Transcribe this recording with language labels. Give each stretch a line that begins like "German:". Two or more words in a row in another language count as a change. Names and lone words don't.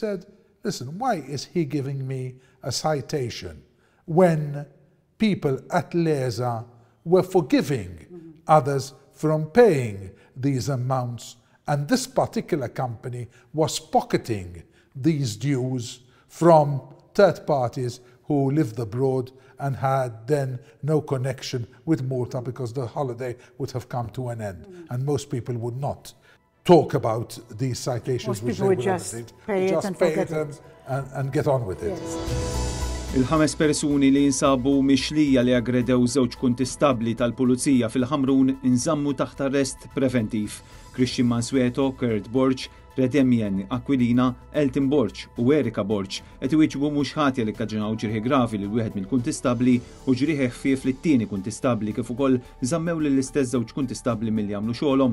English: said, listen, why is he giving me a citation when people at Leza were forgiving others from paying these amounts, and this particular company was pocketing these dues from third parties who lived abroad and had then no connection with Malta because the holiday would have come to an end. And most people would not talk about these citations. Most people would just pay it and forget it. And get on with it. Yes.
Maltese: Il-5 persuni li jinsabu mixlija li aggredew żewġ kuntistabli tal-Pulizija fil-Ħamrun inżammu taħt arrest preventiv. Christian Mansueto, Kurt Borch, Redemien Aquilina, Elton Borch u Erika Borch qed iwieġbu mhux ħatja li kkaġunaw ġrieħi gravi lil wieħed mill-kuntistabli u ġrieħi ħfief lit-tieni kuntistabli kif ukoll żammew lill-istess żewġ kuntistabli milli jagħmlu xogħolhom.